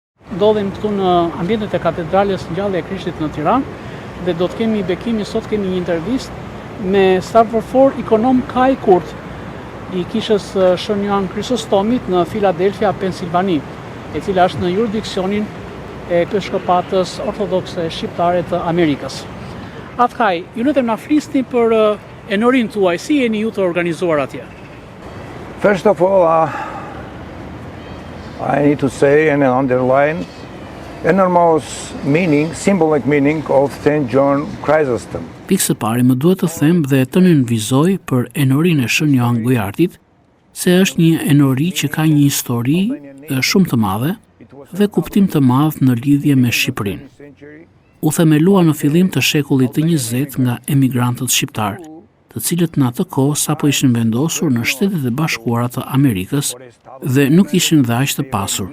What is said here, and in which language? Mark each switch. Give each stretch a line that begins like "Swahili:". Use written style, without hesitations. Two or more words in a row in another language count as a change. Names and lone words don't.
Albanian: ndodhim këtu në ambientet e Katedrales Ngjallja e Krishtit në Tiranë dhe do të kemi bekimin sot kemi një intervistë me stafërfor ikonom Kaj Kurt i kishës Shën Joan Chrysostomit në Philadelphia, Pensilvani, e cila është në jurisdiksionin e Episkopatës Ortodokse Shqiptare të Amerikës. Atë Kaj, ju lutem na flisni për enorin tuaj, si jeni ju të organizuar atje?
English: First of all, I need to say and underline enormous meaning, symbolic meaning of St. John Chrysostom.
Albanian: Pikë së pari më duhet të them dhe të nënvizoj për enorinë e Shën Joan Gojartit, se është një enori që ka një histori shumë të madhe dhe kuptim të madh në lidhje me Shqipërinë. U themelua në fillim të shekullit të 20 nga emigrantët shqiptar, të cilët në atë kohë sapo ishin vendosur në Shtetet e Bashkuara të Amerikës dhe nuk ishin dhe aq të pasur.